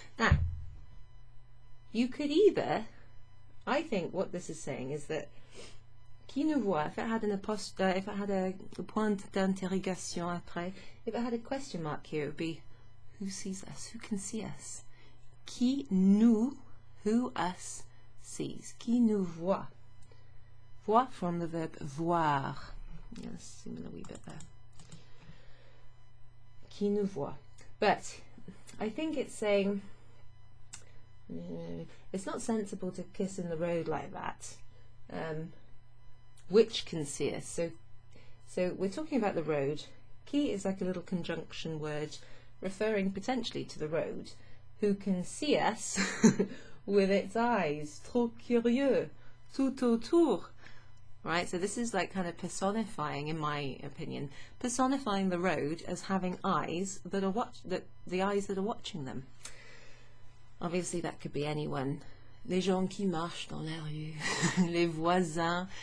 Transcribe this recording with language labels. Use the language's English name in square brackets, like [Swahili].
[English] Now, you could either, I think what this is saying is that [French] qui nous voit, [English] if it had if it had a [French] point d'interrogation après, [English] if it had a question mark here, it would be who sees us, who can see us? [French] Qui nous, [English] who us sees, [French] qui nous voit. [English] Voir from the verb voir. Yes, similar wee bit there. [French] Qui nous voit. [English] But I think it's saying it's not sensible to kiss in the road like that. Which can see us. So we're talking about the road. Qui is like a little conjunction word referring potentially to the road. Who can see us with its eyes. [French] Trop curieux. Tout autour. [English] Right, so this is like kind of personifying, in my opinion, personifying the road as having eyes that are the eyes that are watching them. Obviously, that could be anyone. [French] Les gens qui marchent dans la rue, les voisins.